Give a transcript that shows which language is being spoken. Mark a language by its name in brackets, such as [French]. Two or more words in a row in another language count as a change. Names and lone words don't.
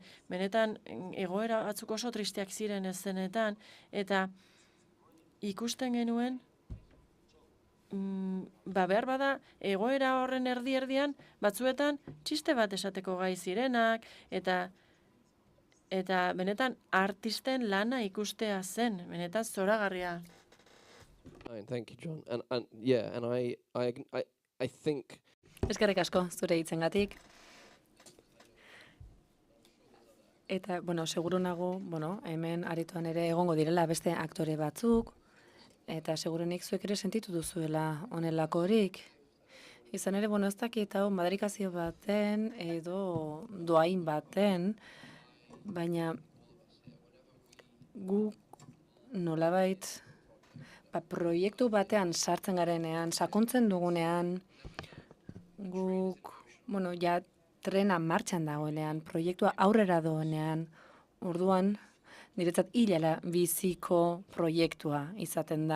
[Basque] Benetan egoera batzuk oso tristeak ziren eszenetan, eta ikusten genuen, behar bada egoera horren erdi-erdian, batzuetan txiste bat esateko gai zirenak, eta benetan artisten lana ikustea zen, benetan zoragarria. [English] Fine, thank you, John. And I think [Basque] Eskerrik asko zure hitzengatik. Eta, bueno, seguru nago, hemen aretoan ere egongo direla beste aktore batzuk, eta segurunik zuek ere sentitu duzuela honelakorik. Izan ere, ez dakit hau madarikazio baten edo doain baten, baina guk nolabait proiektu batean sartzen garenean, sakontzen dugunean, guk, ja trena martxan dagoenean, proiektua aurrera doenean, orduan, niretzat hilala biziko proiektua izaten da.